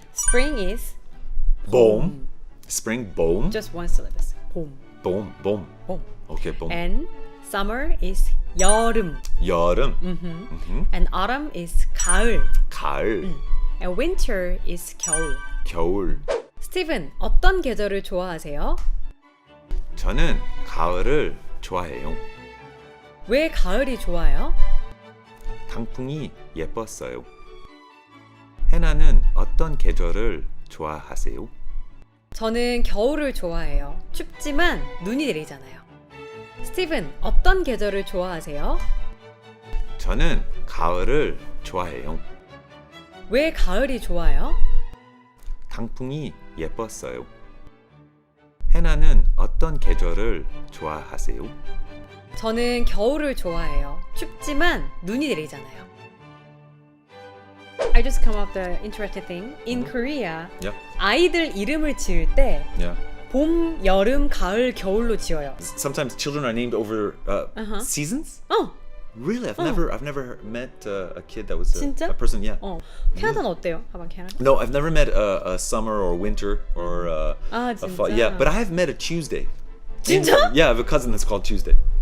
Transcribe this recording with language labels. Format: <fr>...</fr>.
<en>Spring is</en> <ko>봄.</ko> <en>Spring,</en> <ko>봄.</ko> <en>just one syllable. 봄.</en> <ko>봄, 봄. 봄. Okay, 봄.</ko> <en>And summer is 여름.</en> <ko>여름.</ko> <en>And autumn is 가을.</en> <ko>가을.</ko> <en>And winter is 겨울.</en> <ko>겨울. 스티븐, 어떤 계절을 좋아하세요? 저는 가을을 좋아해요. 왜 가을이 좋아요? 단풍이 예뻤어요. 해나는 어떤 계절을 좋아하세요? 저는 겨울을 좋아해요. 춥지만 눈이 내리잖아요. 스티븐, 어떤 계절을 좋아하세요? 저는 가을을 좋아해요. 왜 가을이 좋아요? 단풍이 예뻤어요. 해나는 어떤 계절을 좋아하세요? 저는 겨울을 좋아해요. 춥지만 눈이 내리잖아요.</ko> <en>I just come up with the interesting thing. In Korea, Yeah.</en> <ko>아이들 이름을 지을 때</ko> <en>Yeah.</en> <ko>봄, 여름, 가을, 겨울로 지어요.</ko> <en>Sometimes children are named over seasons. 어, Really, I've never met a kid that was</en> <ko>진짜?</ko> <en>a person. Yeah.</en> <ko>캐나다는 어때요?</ko> <en>How about Canada? No, I've never met a summer or winter or a fall.</en> <ko>진짜?</ko> <en>Yeah, but I have met a Tuesday.</en> <ko>진짜?</ko> <en>Yeah, I have a cousin that's called Tuesday.</en>